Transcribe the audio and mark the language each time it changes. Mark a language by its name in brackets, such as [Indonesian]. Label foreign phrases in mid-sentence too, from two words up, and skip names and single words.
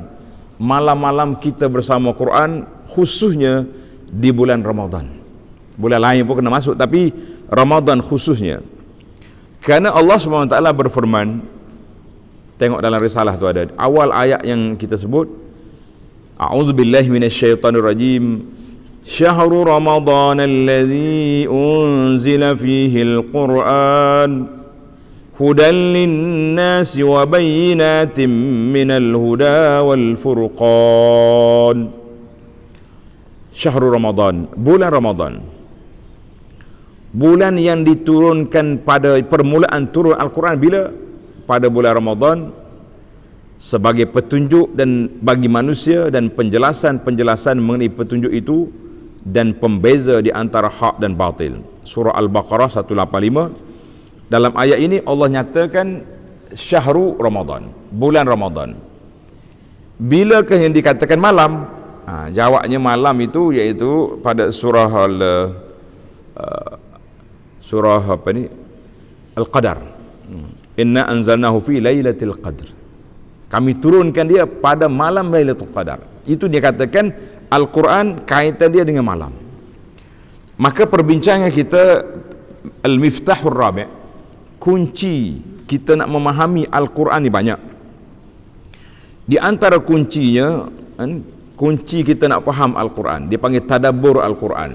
[Malay] Malam-malam kita bersama Quran, khususnya di bulan Ramadan. Bulan lain pun kena masuk, tapi Ramadan khususnya. Kerana Allah SWT berfirman, tengok dalam risalah tu ada awal ayat yang kita sebut, [Arabic] أعوذ بالله من الشيطان الرجيم. شهر رمضان الذي أنزل فيه القرآن هدى للناس وبينات من الهدى والفرقان. شهر رمضان, [Malay] bulan Ramadan, bulan yang diturunkan pada permulaan turun Al-Quran bila? Pada bulan Ramadan, sebagai petunjuk dan bagi manusia dan penjelasan-penjelasan mengenai petunjuk itu dan pembeza di antara hak dan batil. Surah Al-Baqarah 185. Dalam ayat ini Allah nyatakan [Arabic] شهر رمضان, [Malay] bulan Ramadan. Bilakah yang dikatakan malam? Jawabnya malam itu iaitu pada surah Al-Qadar. [Arabic] إنا أنزلناه في ليلة القدر. [Malay] Kami turunkan dia pada malam Lailatul Qadar. Itu dia katakan Al-Quran kaitan dia dengan malam. Maka perbincangan kita Al-Miftahur Rabi', kunci kita nak memahami Al-Quran ni banyak. Di antara kuncinya, kunci kita nak faham Al-Quran, dia panggil tadabbur Al-Quran.